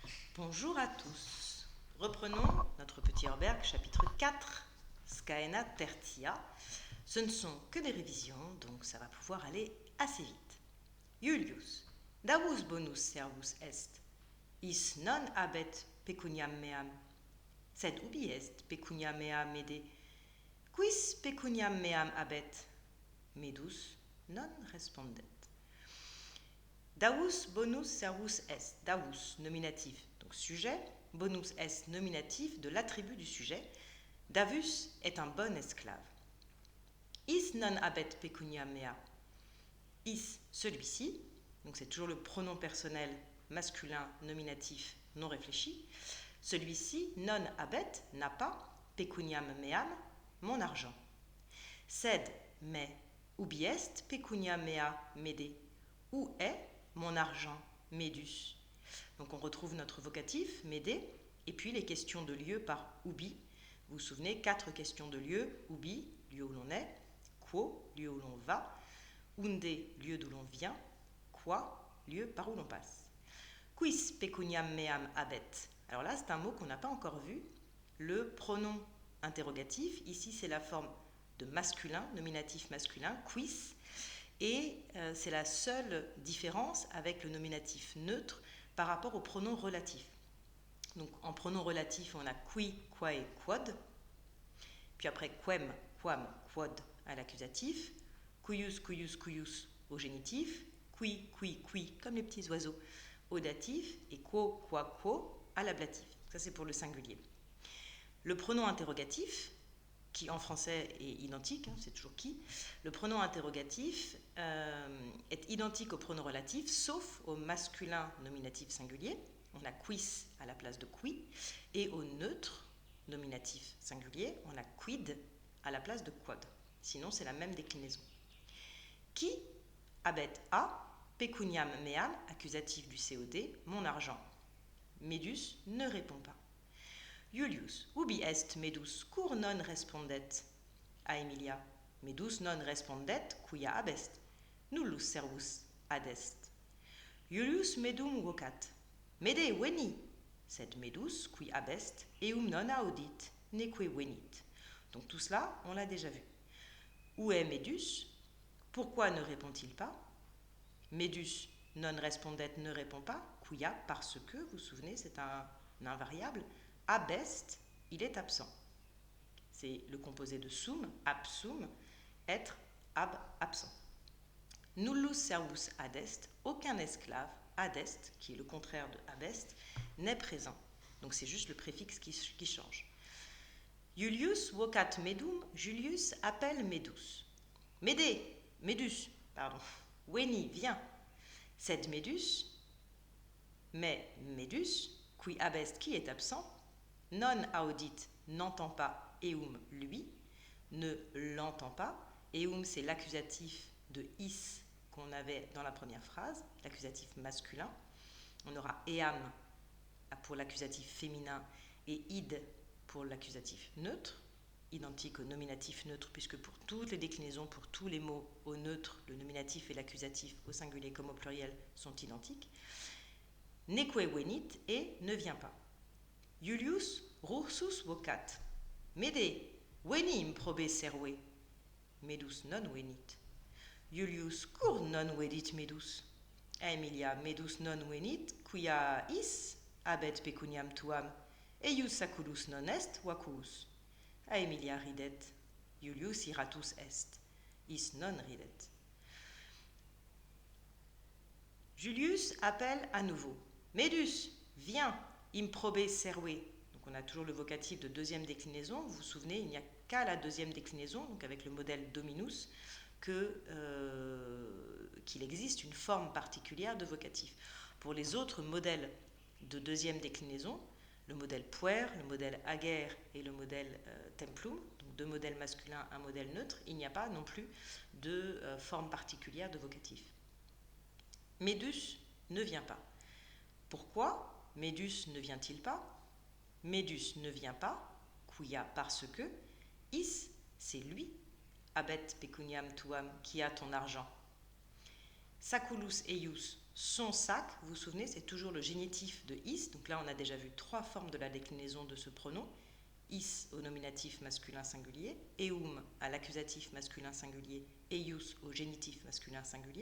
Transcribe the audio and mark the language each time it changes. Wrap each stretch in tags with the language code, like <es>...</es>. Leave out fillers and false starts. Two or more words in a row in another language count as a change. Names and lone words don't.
<fr>Bonjour à tous. Reprenons notre petit Herberg, chapitre 4, Scaena Tertia. Ce ne sont que des révisions, donc ça va pouvoir aller assez vite.</fr> <la>Julius, davus bonus servus est, is non habet pecuniam meam, sed ubi est pecuniam meam mede, quis pecuniam meam habet, medus non respondet. Davus bonus servus est. Davus,</la> <fr>nominatif, donc sujet.</fr> <la>Bonus est,</la> <fr>nominatif de l'attribut du sujet. Davus est un bon esclave.</fr> <la>Is non habet pecuniam mea. Is,</la> <fr>celui-ci, donc c'est toujours le pronom personnel masculin nominatif non réfléchi. Celui-ci,</fr> <la>non habet,</la> <fr>n'a pas,</fr> <la>pecuniam meam,</la> <fr>mon argent. Sed, mais,</fr> <la>ubi est pecuniam mea mede.</la> <fr>Où est mon argent, medus. Donc on retrouve notre vocatif, mede, et puis les questions de lieu par ubi. Vous vous souvenez, 4 questions de lieu, ubi, lieu où l'on est, quo, lieu où l'on va, unde, lieu d'où l'on vient, qua, lieu par où l'on passe.</fr> <la>Quis pecuniam meam habet.</la> <fr>Alors là, c'est un mot qu'on n'a pas encore vu. Le pronom interrogatif, ici c'est la forme de masculin, nominatif masculin, quis, et c'est la seule différence avec le nominatif neutre par rapport au pronom relatif. Donc en pronom relatif, on a qui,</fr> <la>quae, quod,</la> <fr>puis après</fr> <la>quem, quam, quod</la> <fr>à l'accusatif,</fr> <la>cuius, cuius, cuius</la> <fr>au génitif, qui, comme les petits oiseaux au datif, et</fr> <la>quo, qua, quo</la> <fr>à l'ablatif. Ça c'est pour le singulier. Le pronom interrogatif, qui en français est identique, c'est toujours qui. Le pronom interrogatif est identique au pronom relatif, sauf au masculin nominatif singulier. On a quis à la place de qui, et au neutre nominatif singulier, on a quid à la place de quod. Sinon, c'est la même déclinaison.</fr> <la>Qui habet a, pecuniam meam,</la> <fr>accusatif du COD, mon argent. Medus ne répond pas.</fr> <la>Julius, ubi est medus, cur non respondet a Emilia. Medus non respondet, quia abest. Nullus servus adest. Julius medum vocat. Mede veni. Sed medus, qui abest, eum non audit, neque venit.</la> <fr>Donc tout cela, on l'a déjà vu. Où est Medus? Pourquoi ne répond-il pas?</fr> <la>Medus non respondet</la> <fr>ne répond pas. Quia, parce que, vous vous souvenez, c'est un invariable. Abest, il est absent. C'est le composé de sum, absum, être, absent.</fr> <la>Nullus servus adest,</la> <fr>aucun esclave, adest, qui est le contraire de abest, n'est présent. Donc c'est juste le préfixe qui change.</fr> <la>Julius vocat medum,</la> <fr>Julius appelle Medus. Medus, veni, viens.</fr> <la>Sed Medus,</la> <fr>mais Medus,</fr> <la>qui abest,</la> <fr>qui est absent,</fr> <la>non audit,</la> <fr>n'entend pas, eum, lui, ne l'entend pas. Eum, c'est l'accusatif de is qu'on avait dans la première phrase, l'accusatif masculin. On aura eam pour l'accusatif féminin et id pour l'accusatif neutre, identique au nominatif neutre, puisque pour toutes les déclinaisons, pour tous les mots au neutre, le nominatif et l'accusatif au singulier comme au pluriel sont identiques.</fr> <la>Neque venit</la> <fr>et ne vient pas.</fr> <la>Julius rursus vocat. Mede, veni improbe serve. Medus non venit. Julius cur non venit Medus. Emilia, Medus non venit, quia is habet pecuniam tuam, eius saculus non est vacuus. Emilia ridet. Julius iratus est. Is non ridet.</la> <fr>Julius appelle à nouveau. Medus, viens,</fr> <la>improbe serve.</la> <fr>Donc on a toujours le vocatif de deuxième déclinaison. Vous vous souvenez, il n'y a qu'à la deuxième déclinaison, donc avec le modèle dominus, qu'il existe une forme particulière de vocatif. Pour les autres modèles de deuxième déclinaison, le modèle puer, le modèle ager et le modèle templum, donc deux modèles masculins, un modèle neutre, il n'y a pas non plus de forme particulière de vocatif. Medus ne vient pas. Pourquoi Medus ne vient-il pas? Medus ne vient pas, quia, parce que, is, c'est lui,</fr> <la>habet pecuniam tuam,</la> <fr>qui a ton argent.</fr> <la>Saculus eius,</la> <fr>son sac, vous vous souvenez, c'est toujours le génitif de is. Donc là, on a déjà vu 3 formes de la déclinaison de ce pronom. Is au nominatif masculin singulier, eum à l'accusatif masculin singulier, eius au génitif masculin singulier.</fr>